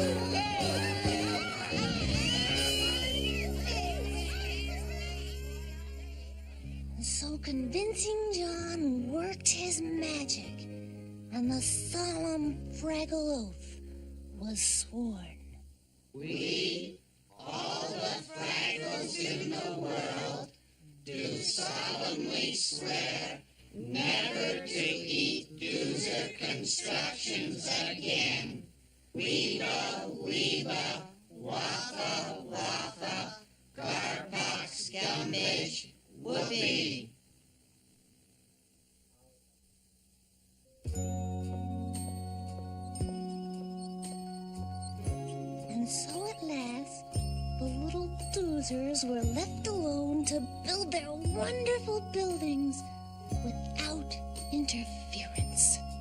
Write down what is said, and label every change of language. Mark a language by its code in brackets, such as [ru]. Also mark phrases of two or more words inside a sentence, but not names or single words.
[en] So convincing John worked his magic, and the solemn Fraggle oath was sworn. We, all the Fraggles in the world, do solemnly swear never to eat doozer constructions again. Weeba, weeba, waffa, waffa, garpox, scummage, whoopee. And so at last, the little doozers were left alone to build their wonderful buildings without interference.